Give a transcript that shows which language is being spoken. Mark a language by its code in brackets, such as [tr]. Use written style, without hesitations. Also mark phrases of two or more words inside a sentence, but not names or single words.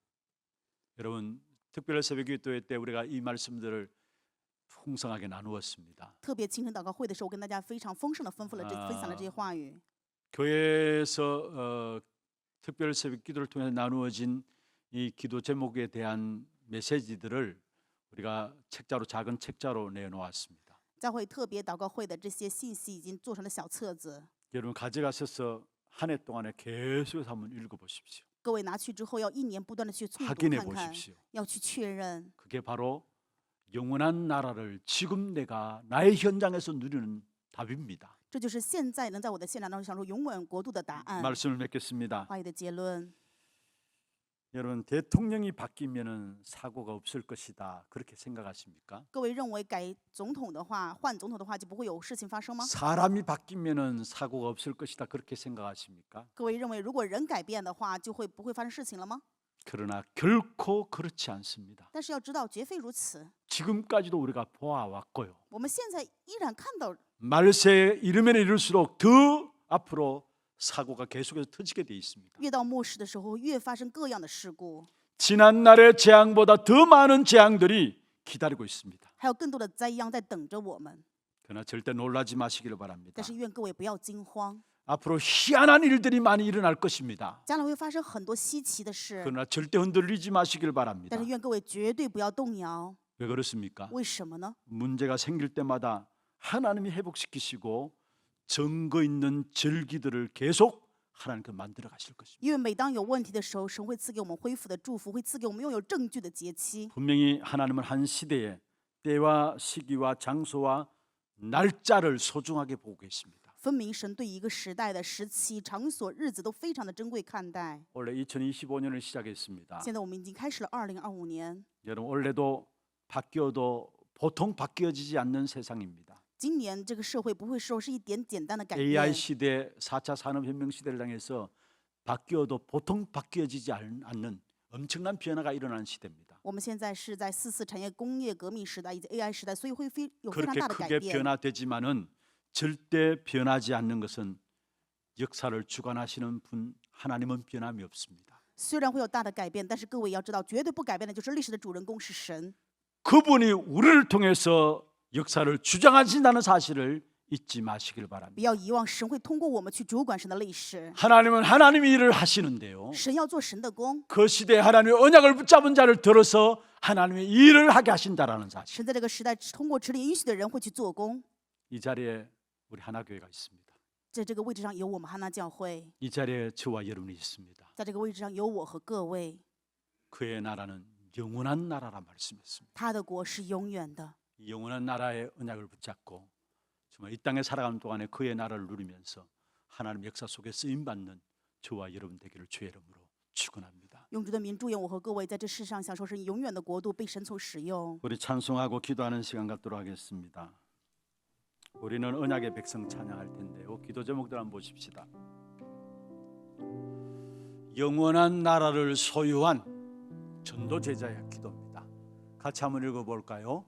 [ko] 여러분 특별 새벽 기도회 때 우리가 이 말씀들을 풍성하게 나누었습니다. [zh] 特别清晨祷告会的时候，我跟大家非常丰盛的吩咐了分享了这些话语。 [ko] 교회에서 특별 새벽 기도를 통해서 나누어진 이 기도 제목에 대한 메시지들을 우리가 책자로 작은 책자로 내놓았습니다. [zh] 教会特别祷告会的这些信息已经做成了小册子， [ko] 여러분 가져가셔서 한 해 동안에 계속해서 한번 읽어보십시오. [zh] 各位拿去之后要1年不断的去诵读 [ko] 확인해 [zh] 看看， [ko] 보십시오. [zh] 要去确认。 [ko] 그게 바로 영원한 나라를 지금 내가 나의 현장에서 누리는 답입니다. [zh] 这就是现在能在我的现场当中享受永远国度的答案。 [ko] 말씀을 맺겠습니다. [zh] 话语的结论， [ko] 여러분 대통령이 바뀌면은 사고가 없을 것이다. 그렇게 생각하십니까? [zh] 各位认为改总统的话，换总统的话就不会有事情发生吗？ [ko] 사람이 바뀌면은 사고가 없을 것이다. 그렇게 생각하십니까? [zh] 各位认为如果人改变的话，就会不会发生事情了吗？ [ko] 그러나 결코 그렇지 않습니다. [zh] 但是要知道，绝非如此。 [ko] 지금까지도 우리가 보아왔고요. [zh] 我们现在依然看到， [ko] 말세 이르면 이를수록 더 앞으로 사고가 계속해서 터지게 돼 있습니다. [zh] 越到末世的时候，越发生各样的事故， [ko] 지난 날의 재앙보다 더 많은 재앙들이 기다리고 있습니다. [zh] 还有更多的灾殃在等着我们。 [ko] 그러나 절대 놀라지 마시기를 바랍니다. [zh] 但是愿各位不要惊慌， [ko] 앞으로 희한한 일들이 많이 일어날 것입니다. [zh] 将来会发生很多稀奇的事， [ko] 그러나 절대 흔들리지 마시기를 [zh] 但 [ko] 바랍니다. [zh] 是愿各位绝对不要动摇。 [ko] 왜 그렇습니까? [zh] 为什么呢？ [ko] 문제가 생길 때마다 하나님이 회복시키시고 증거 있는 절기들을 계속 하나님께서 만들어 가실 것입니다. [zh] 因为每当有问题的时候，神会赐给我们恢复的祝福，会赐给我们拥有证据的节期。 [ko] 분명히 하나님은 한 시대에 때와 시기와 장소와 날짜를 소중하게 보고 계십니다. [zh] 分明神对一个时代的时期、场所、日子都非常的珍贵看待。 [ko] 올해 2025년을 시작했습니다. [zh] 现在我们已经开始了2025年， [ko] 여러분 올해도 바뀌어도 보통 바뀌어지지 않는 세상입니다. [zh] 今年这个社会不会说是一点简单的改 AI 变。 [ko] 시대, 4차 산업혁명 시대를 향해서 바뀌어도 보통 바뀌어지지 않는 엄청난 변화가 일어나는 시대입니다. [zh] 我们现在是在4次产业工业革命时代以及 AI 时代，所以会有非常 [ko] 그렇게 [zh] 大的改 [ko] 크게 [zh] 变。 [ko] 변화되지만은 절대 변하지 않는 것은 역사를 주관하시는 분 하나님은 변함이 없습니다. [zh] 虽然会有大的改变，但是各位要知道，绝对不改变的就是历史的主人公是神。 [ko] 그분이 우리를 통해서 역사를 주장하신다는 사실을 잊지 마시길 [zh] 不 [ko] 바랍니다. [zh] 要遗忘，神会通过我们去主管神的历史。 [ko] 하나님은 하나님의 일을 하시는데요. [zh] 神要做神的工， [ko] 그 시대에 하나님의 언약을 붙잡은 자를 들어서 하나님의 일을 하게 하신다라는 사실. [zh] 神在这个时代通过指令允许的人会去做工。 [ko] 이 자리에 우리 하나교회가 있습니다. [zh] 在这个位置上有我们哈纳教会， [ko] 이 자리에 저와 여러분이 있습니다. [zh] 在这个位置上有我和各位。 [ko] 그의 나라는 영원한 나라라 말씀했습니다. [zh] 他的国是永远的， [ko] 이 영원한 나라의 언약을 붙잡고 정말 이 땅에 살아가는 동안에 그의 나라를 누리면서 하나님 역사 속에 쓰임 받는 저와 여러분 되기를 주의 이름으로 축원합니다. [zh] 用主的名祝愿我和各位在这世上享受神永远的国度，被神所使用。 [ko] 우리 찬송하고 기도하는 시간 갖도록 하겠습니다. 우리는 언약의 백성 찬양할 텐데요. 기도 제목들 한번 보십시다. 영원한 나라를 소유한 전도 제자의 기도입니다. 같이 한번 읽어볼까요?